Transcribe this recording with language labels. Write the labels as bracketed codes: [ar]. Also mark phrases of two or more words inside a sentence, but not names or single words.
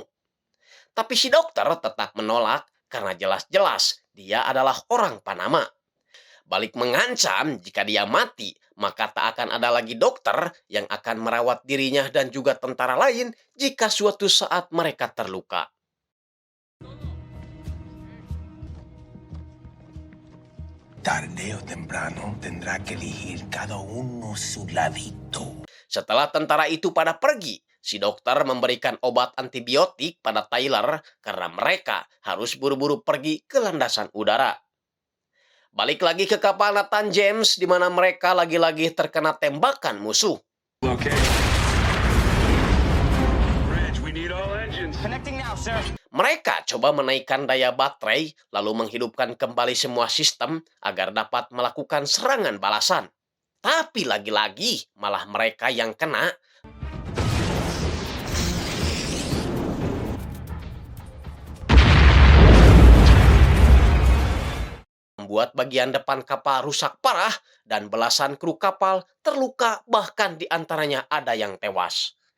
[id] Tapi si dokter tetap menolak karena jelas-jelas dia adalah orang Panama. Balik mengancam jika dia mati, maka tak akan ada lagi dokter yang akan merawat dirinya dan juga tentara lain jika suatu saat mereka terluka. [es] Tarde o temprano tendrá que elegir cada uno su ladito. [id] Setelah tentara itu pada pergi, si dokter memberikan obat antibiotik pada Tyler karena mereka harus buru-buru pergi ke landasan udara. Balik lagi ke kapal Nathan James di mana mereka lagi-lagi terkena tembakan musuh. [en] Okay. Bridge, we need all engines. Connecting now, sir. [id] Mereka coba menaikkan daya baterai lalu menghidupkan kembali semua sistem agar dapat melakukan serangan balasan. Tapi lagi-lagi malah mereka yang kena. Membuat bagian depan kapal rusak parah dan belasan kru kapal terluka, bahkan di antaranya ada yang tewas.